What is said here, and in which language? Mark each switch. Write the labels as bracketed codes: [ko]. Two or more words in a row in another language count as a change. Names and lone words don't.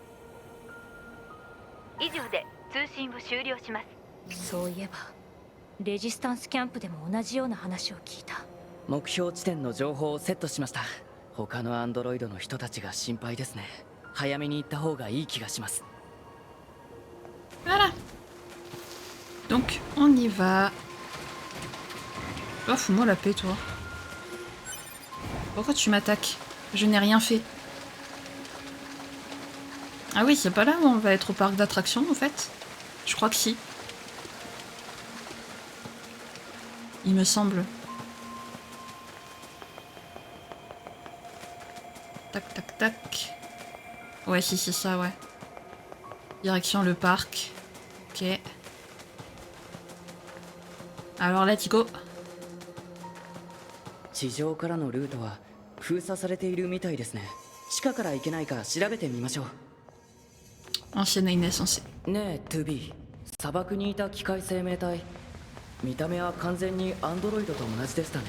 [ja] 以上で通信を終了します。そういえばレジスタンスキャンプでも同じような話を聞いた。目標地点の情報をセットしました。他のアンドロイドの人たちが心配ですね。早めに行った方がいい気がします。 [fr] Voilà. Donc, on y va. Oh, fous-moi la paix, toi. Pourquoi tu m'attaques? Je n'ai rien fait. Ah oui, c'est pas là où on va être au parc d'attractions, en fait? Je crois que si. Il me semble. Tac, tac, tac. Ouais, si, c'est ça, ouais. Direction le parc. Ok. Alors, [en] let's go. [ja] 地上からのルートは封鎖されているみたいですね。地下から行けないか調べてみましょう。 [fr] Ancienne Inès, on sait. [ja] ねえ 2B、 砂漠にいた機械生命体、見た目は完全にアンドロイドと同じでしたね。